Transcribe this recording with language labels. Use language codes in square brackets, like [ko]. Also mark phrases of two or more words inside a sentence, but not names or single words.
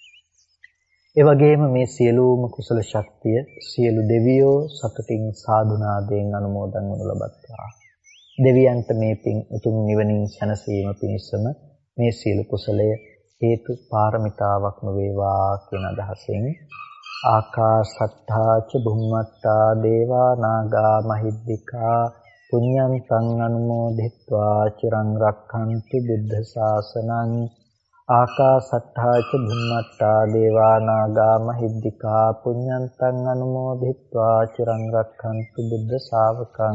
[si] ඒ වගේම මේ සියලුම කුසල ශක්තිය සියලු දෙවියෝ සතුටින් සාදුනාදයෙන් අනුමෝදන් වනු ලබත්වා. දෙවියන්ට මේ පින් උතුම් නිවනින් සැනසීම පිණිසම මේ සියලු කුසලය හේතු පාරමිතාවක්ම වේවා කියන අදහසින් [pi] ආකාසත්තා ච බුම්මත්තා දේවා නාග මහිද්దికා පුඤ්ඤන්තං අනුමෝදිත්වා චිරං රක්ඛන්තු බුද්ධ ශාසනං. ආකාසත්තා ච බුම්මත්තා දේවා නාග මහිද්దికා පුඤ්ඤන්තං අනුමෝදිත්වා චිරං රක්ඛන්තු බුද්ධ ශාවකං.